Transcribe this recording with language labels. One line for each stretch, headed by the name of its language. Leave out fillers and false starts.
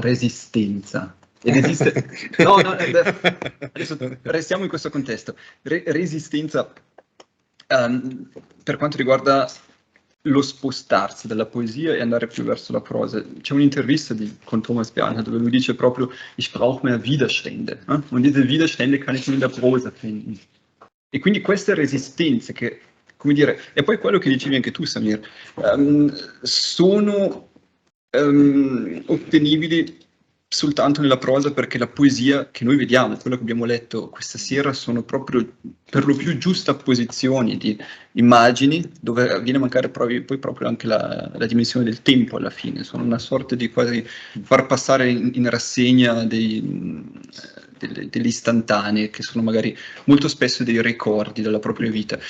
Italian: Resistenza. Ed esiste... No, adesso restiamo in questo contesto. Resistenza per quanto riguarda lo spostarsi dalla poesia e andare più verso la prosa. C'è un'intervista con Thomas Bernhard dove lui dice proprio
German: ich brauche mehr Widerstände. Und diese Widerstände kann ich nur in der Prosa finden.
Italian: E quindi queste resistenze che, come dire, e poi quello che dicevi anche tu, Samir, sono ottenibili soltanto nella prosa, perché la poesia che noi vediamo, quello che abbiamo letto questa sera, sono proprio per lo più giustapposizioni di immagini, dove viene a mancare poi proprio anche la dimensione del tempo alla fine, sono una sorta di quasi far passare in rassegna degli istantanei, che sono magari molto spesso dei ricordi della propria vita.